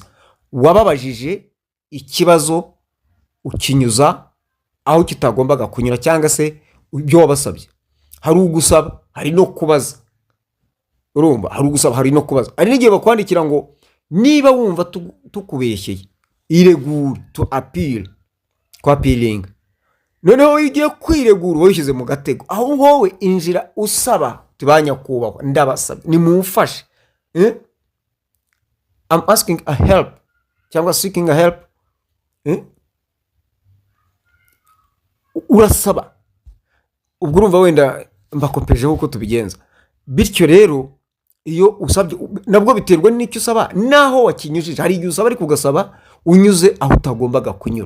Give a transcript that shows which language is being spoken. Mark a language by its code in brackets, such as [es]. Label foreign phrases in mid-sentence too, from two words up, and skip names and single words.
[rw] Wababajije ikibazo ukinyuza aho kitagombaga kunyura, cyangwa se ibyo wabasabye. Hari ugusaba, hari no kubaza. Urumva, hari ugusaba, hari no kubaza. Ari n'igihe bakwandikira ngo niba wumva tukubeshyeye iregure, [en] to appeal, [rw] kwa appealing. Noneho igiye kwiregura wishyize mu gatego, aho wowe injira usaba, tubanyakubahwa ndabasaba nimumfashe, [en] I'm asking a help cyangwa seeking a help. [rw] Urasaba, ubwo urumva wenda mbakompejeho uko tubigenza. Bityo rero iyo usabye nabwo biterwa n'icyo usaba naho wakinyujije. Hari igihe usaba ariko ugasaba unyuze aho utagombaga kunyura.